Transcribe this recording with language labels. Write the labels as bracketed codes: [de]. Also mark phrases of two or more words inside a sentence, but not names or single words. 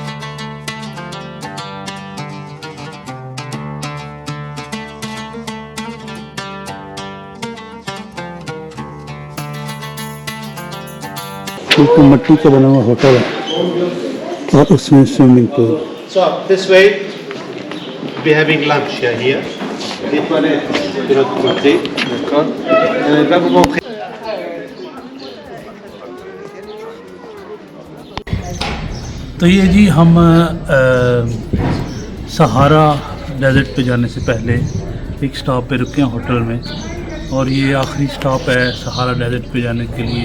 [hi] एक मिट्टी का बना हुआ होटल है और उसमें [en] swimming pool. So this way, be having lunch here. [fr] Les toilettes de l'autre côté, d'accord. Elle va vous montrer. [hi] तो ये जी हम सहारा डेजर्ट पे जाने से पहले एक स्टॉप पे रुके हैं होटल में, और ये आखिरी स्टॉप है सहारा डेजर्ट पे जाने के लिए।